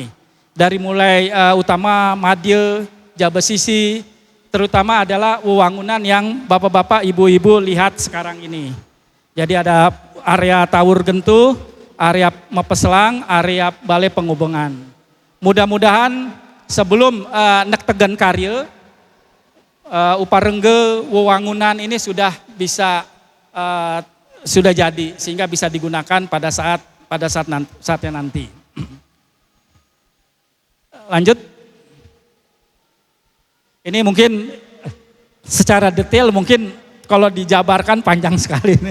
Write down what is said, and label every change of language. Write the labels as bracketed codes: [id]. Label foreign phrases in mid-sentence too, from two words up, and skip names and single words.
[id] Dari mulai utama Madya, Jabesisi, terutama adalah wewangunan yang bapak-bapak, ibu-ibu lihat sekarang ini. Jadi ada area Tawur Gentuh, area Mapeselang, area Balai Penghubungan. Mudah-mudahan sebelum nek tegen karya, Uparengge wewangunan ini sudah bisa sudah jadi sehingga bisa digunakan pada saatnya nanti. Lanjut. Ini mungkin secara detail mungkin kalau dijabarkan panjang sekali.